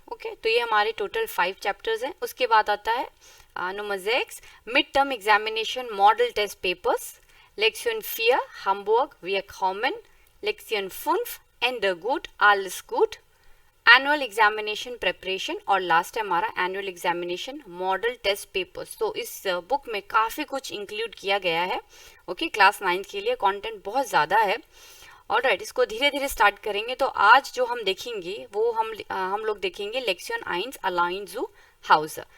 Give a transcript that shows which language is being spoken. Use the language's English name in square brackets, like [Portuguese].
[Hindi] Okay, तो ये हमारे टोटल 5 चैप्टर्स हैं। उसके बाद आता है number 6, [English] Midterm Examination Model Test Papers. [German] Lektion 4, Hamburg, wir kommen. Lektion 5, Ende gut, alles gut. [Hindi] Annual examination preparation और लास्ट है हमारा annual examination model test papers. तो इस बुक में काफ़ी कुछ इंक्लूड किया गया है। ओके, क्लास 9 के लिए कंटेंट बहुत ज़्यादा है। ऑलराइट, इसको धीरे धीरे स्टार्ट करेंगे। तो आज जो हम देखेंगे वो हम लोग देखेंगे लेक्शन 1 अलाइन जू हाउस।